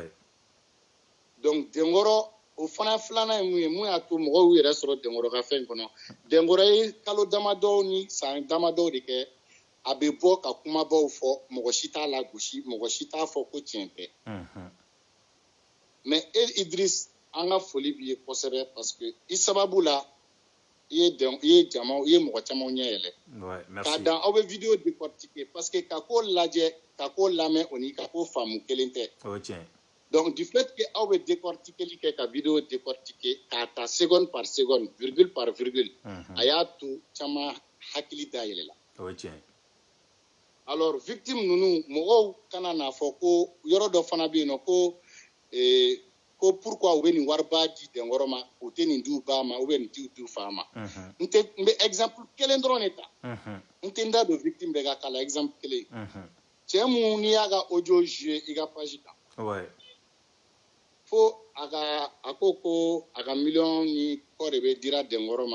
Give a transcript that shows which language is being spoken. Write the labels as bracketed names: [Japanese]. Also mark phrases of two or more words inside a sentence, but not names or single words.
[Bambara] Donc Dɛnkɔrɔ o fana filanan ye mun ye mun y'a to mɔgɔw yɛrɛ sɔrɔ Dɛnkɔrɔ ka fɛn kɔnɔ Dɛnkɔrɔ ye kalo damadɔw ni san damadɔw de kɛ a bɛ bɔ ka kumabaw fɔ mɔgɔ si t'a lagosi mɔgɔ si t'a fɔ ko tiɲɛ tɛ mais Idriss an ka foli b'i ye kosɛbɛ [French] parce que [Bambara] i sababu la i ye mɔgɔ caman ɲɛ yɛlɛ k'a dan aw bɛ [French] video décortiquer parce que [Bambara] ka ko lajɛ ka ko lamɛn o ni ka ko faamu kelen tɛ [French] donc du fait que [Bambara] aw bɛ décortiquer kɛ ka [French] video décortiquer [Bambara] k'a ta [French] seconde par seconde virgule par virgule [Bambara] a y'a to caman hakili da yɛlɛla [French] alors victime [Bambara] ninnu mɔgɔw kana n'a fɔ ko yɔrɔ dɔ fana bɛ yen nɔ ko pourquoi u bɛ nin wariba di Dɛnkɔrɔ ma u tɛ nin di ba ma [French] ou bien [Bambara] nin tɛ di fa ma n bɛ exemple kelen dɔrɔn de ta n tɛ n da don victime bɛɛ ka kala exemple kelen cɛ mun n'i y'a ka [French] audio jouer [Bambara] i ka page kan fo a ko a ka miliyɔn ni kɔ de bɛ dira Dɛnkɔrɔ